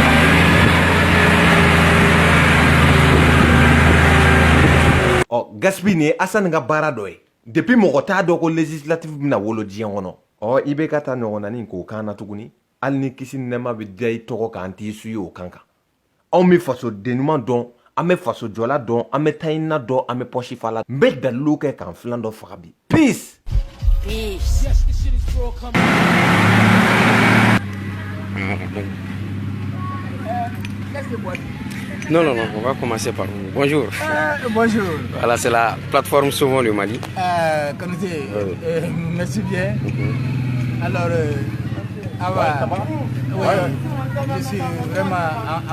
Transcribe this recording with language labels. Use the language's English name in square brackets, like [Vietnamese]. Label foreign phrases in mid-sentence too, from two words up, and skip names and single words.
[Bambara] Gaspi ni Asani ka baara dɔ ye depuis mɔgɔ t'a dɔn ko législative bɛna wolo diɲɛ kɔnɔ i bɛ ka taa ɲɔgɔnna k'o kan na tuguni hali ni kisi nɛma bɛ da i tɔgɔ kan t'i suye o kan kan anw bɛ fasoden ɲuman dɔn an bɛ fasojɔla dɔn an bɛ tayina dɔn an bɛ pɔsi fala n bɛ dalilu kɛ k'an filan dɔ faga bi peace. [English] Yes, the shit is raw coming. [French] Laisse le bois. Non, on va commencer par vous. Bonjour. Bonjour. Voilà, c'est la plateforme Sauvons le Mali. Merci bien. Alors, je suis vraiment à